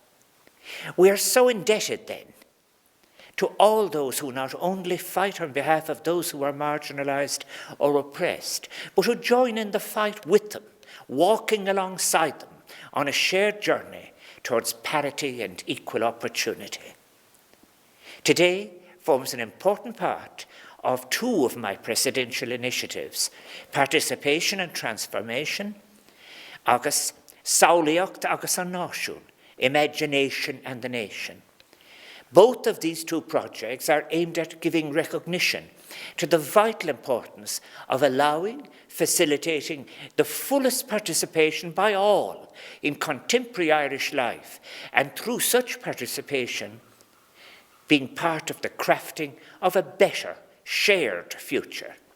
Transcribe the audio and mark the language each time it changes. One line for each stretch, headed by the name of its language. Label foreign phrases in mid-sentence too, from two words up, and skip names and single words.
English: We are so indebted, then, to all those who not only fight on behalf of those who are marginalised or oppressed, but who join in the fight with them, walking alongside them on a shared journey towards parity and equal opportunity. Today forms an important part of two of my presidential initiatives, Participation and Transformation,
Irish: agus Saolaíocht agus an Náisiún,
English: Imagination and the Nation. Both of these two projects are aimed at giving recognition to the vital importance of allowing, facilitating the fullest participation by all in contemporary Irish life, and through such participation, being part of the crafting of a better, shared future.